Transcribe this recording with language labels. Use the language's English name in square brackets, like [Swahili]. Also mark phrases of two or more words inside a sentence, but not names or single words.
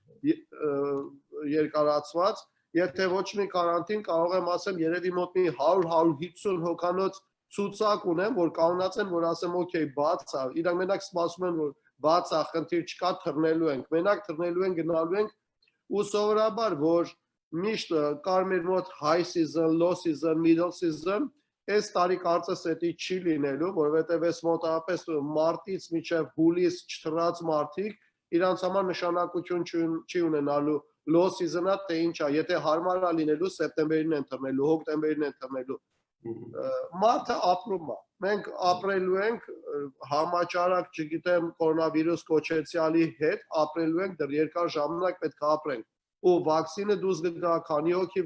[Armenian] երկարացված, եթե ոչ մի կարանտին կարող եմ ասեմ երևի մոտ մի 100-150 հոգանոց ցուցակ ունեմ, որ կանոնած են, որ ասեմ, օքեյ, բաց է, իրանք մենակ սպասում են, որ բաց է, խնդիր չկա, թռնելու ենք, մենակ թռնելու ենք, գնալու ենք, ու սովորաբար, որ միշտ կար մեր մոտ [English] high season, low season, middle season, [Armenian] այս տարի կարծես էդի չի լինելու, որովհետև այս մոտավորապես մարտից մինչև հուլիս չթռած մարդիկ իրանց համար նշանակություն չի ունենալու [English] low season- [Armenian] ը, թե ինչ է, եթե հարմար է լինելու սեպտեմբերին են թռնելու, հոկտեմբերին են թռնելու։ Մարդը ապրում է, մենք ապրելու ենք համաճարակ, չգիտեմ, կորոնավիրուս կոչեցյալի հետ, ապրելու ենք դեռ երկար ժամանակ պետք է ապրենք, ու վակցինը դուրս գա, քանի հոգի